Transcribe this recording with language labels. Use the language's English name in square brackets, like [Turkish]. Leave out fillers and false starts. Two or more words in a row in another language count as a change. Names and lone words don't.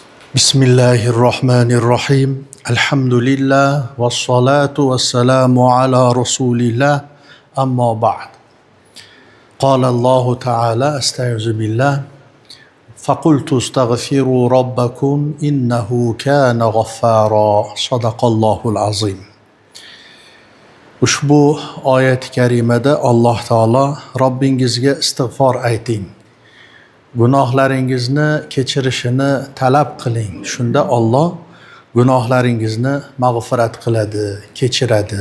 [Arabic] بسم الله الرحمن الرحيم. الحمد لله والصلاة والسلام على رسول الله. أما بعد. قال الله تعالى أستعيذ بالله. فقلت استغفروا ربكم إنه كان غفارا. صدق الله العظيم. [Uzbek] Ushbu oyat-i karimada Alloh taolo Robbingizga istig'for ayting. Gunohlaringizni kechirishini talab qiling. Shunda Alloh gunohlaringizni mag'firat qiladi, kechiradi.